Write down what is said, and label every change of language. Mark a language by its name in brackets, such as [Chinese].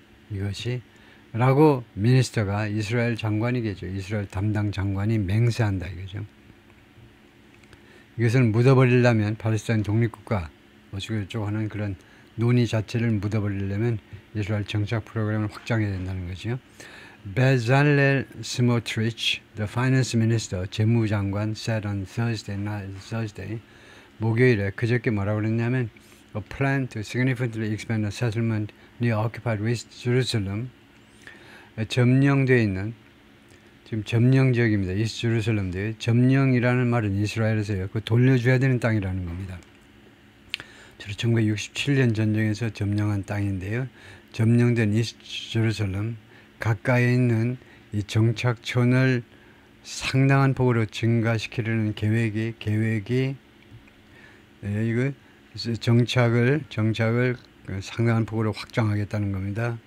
[Korean] 이것이 라고 미니스터가, 이스라엘 장관이겠죠. 이스라엘 담당 장관이 맹세한다 이거죠. 이것을 묻어버리려면, 팔레스타인 독립국가 어쩌고저쩌고 하는 그런 논의 자체를 묻어버리려면 이스라엘 정착 프로그램을 확장해야 된다는 거죠. [English] Bezalel Smotrich, the finance minister, 재무장관, said on Thursday, [Korean] 목요일에 그저께 뭐라고 그랬냐면, [English] a plan to significantly expand the settlement near occupied West Jerusalem, [Korean] 점령되어 있는, 지금 점령 지역입니다. 이스트 제루살렘인데, 점령이라는 말은 이스라엘에서요, 그 돌려줘야 되는 땅이라는 겁니다. 1967년 전쟁에서 점령한 땅인데요. 점령된 이스트 제루살렘 가까이에 있는 이 정착촌을 상당한 폭으로 증가시키려는 계획이 이거 정착을 상당한 폭으로 확장하겠다는 겁니다.